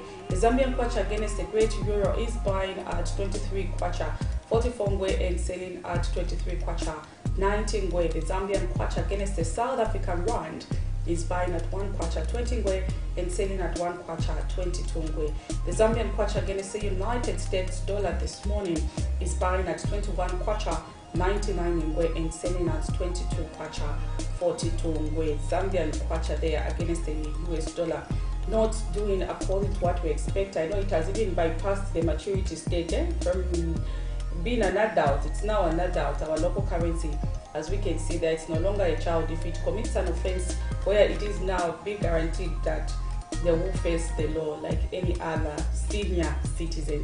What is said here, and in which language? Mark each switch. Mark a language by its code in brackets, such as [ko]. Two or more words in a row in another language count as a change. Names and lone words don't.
[en] The Zambian kwacha against the Great Euro is buying at 23 kwacha 44 ngwe and selling at 23 kwacha 19 ngwe. The Zambian kwacha against the South African rand is buying at 1 kwacha 20 ngwe and selling at 1 kwacha 22 ngwe. The Zambian kwacha against the United States dollar this morning is buying at 21 kwacha 99 ngwe and selling at 22 kwacha 42 ngwe. Zambian kwacha there against the US dollar not doing according to what we expect. I know it has even bypassed the maturity stage from being an adult. It's now an adult, our local currency. As we can see, that it's no longer a child. If it commits an offense where it is now being guaranteed that they will face the law like any other senior citizen.